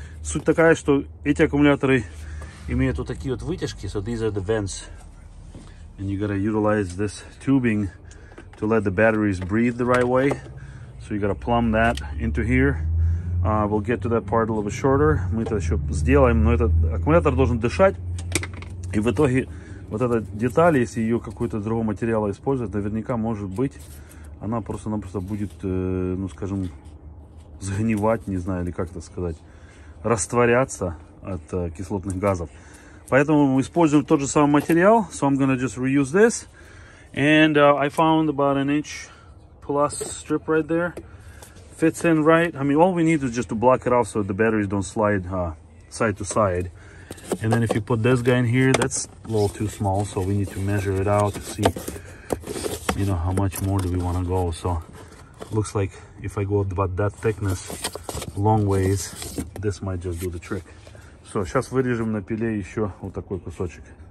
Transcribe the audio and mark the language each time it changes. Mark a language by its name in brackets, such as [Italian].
[Russian] Суть такая, что эти аккумуляторы имеют вот такие вот вытяжки, [English] so these are the vents, and you gotta utilize this tubing to let the batteries breathe the right way. So you gotta plumb that into here. We'll get to that part a little bit shorter. [Russian] Мы это еще сделаем, но этот аккумулятор должен дышать. И в итоге вот эта деталь, если ее какой-то другого материала использовать, наверняка, может быть, она просто-напросто будет, ну скажем, сгнивать, не знаю, или как это сказать, растворяться от кислотных газов. Поэтому мы используем тот же самый материал. [English] So I'm gonna just reuse this. And I found about 1 inch plus strip right there. Fits in right. I mean, all we need is just to block it off so the batteries don't slide side to side. And then if you put this guy in here, that's a little too small, so we need to measure it out to see, you know, how much more do we want to go. So looks like if I go about that thickness long ways, this might just do the trick. [Russian] So сейчас вырежем на пиле еще вот такой кусочек.